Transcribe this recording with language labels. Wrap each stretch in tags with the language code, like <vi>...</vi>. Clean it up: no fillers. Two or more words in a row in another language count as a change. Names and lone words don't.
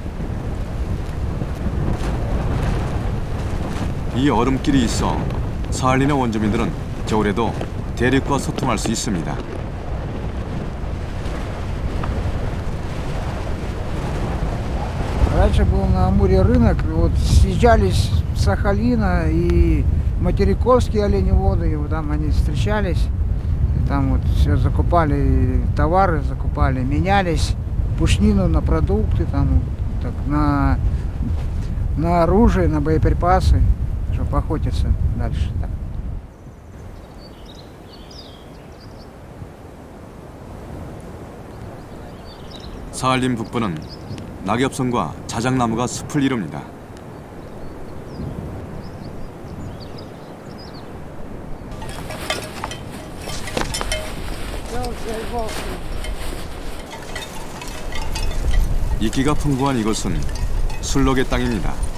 <ko>이 얼음길이 있어 사할린의 원주민들은 겨울에도 대륙과 소통할 수 있습니다.</ko> <ru>Раньше был на Амуре рынок, вот съезжались с Сахалина и материковские оленеводы, и вот там они встречались. Там вот все закупали товары, закупали, менялись, пушнину на продукты, там, так, на оружие, на боеприпасы, чтобы охотиться дальше. Так.</ru> <ko>사할린 북부는 낙엽성과 자작나무가 숲을 이룹니다. 이끼가 풍부한 이곳은 술록의 땅입니다.</ko>